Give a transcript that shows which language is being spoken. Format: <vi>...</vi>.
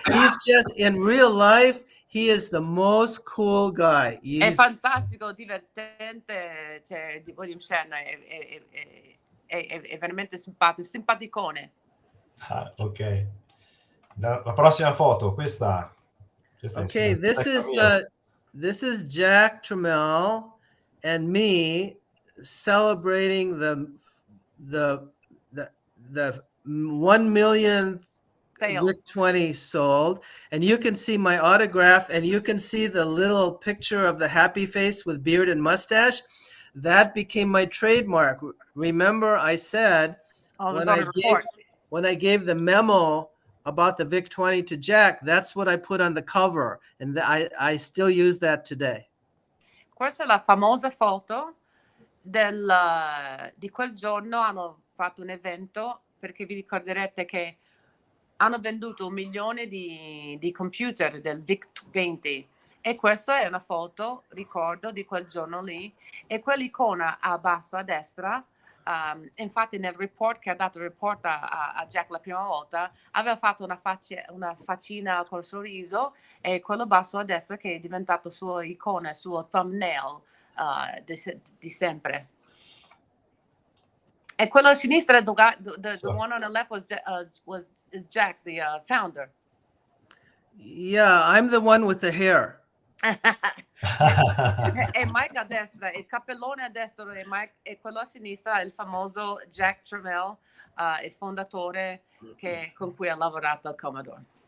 <en>He's just, in real life, he is the most cool guy.</en> <it>È fantastico, divertente, cioè, di William Shatner, è veramente simpaticone. Ok. La prossima foto, questa</it> <en>okay, this is Jack Trammell and me celebrating the 1 millionth Vic20 sold, and you can see my autograph, and you can see the little picture of the happy face with beard and mustache. That became my trademark. Remember, I said when I gave the memo about the Vic20 to Jack, that's what I put on the cover, and I still use that today.</en> <it>Questa è la famosa foto di quel giorno. Hanno fatto un evento, perché vi ricorderete che hanno venduto 1 milione di computer del Vic20, e questa è una foto, ricordo, di quel giorno lì, e quell'icona a basso a destra. Infatti nel report che ha dato il report a Jack la prima volta, aveva fatto una faccina col sorriso, e quello basso a destra che è diventato sua icona, suo thumbnail di sempre. E quello a sinistra,</it> <en>the one on the left is Jack, the founder. Yeah, I'm the one with the hair.</en> <it>E Mike a destra, il cappellone a destra e quello a sinistra è il famoso Jack Tramiel, il fondatore con cui ha lavorato al Commodore.</it>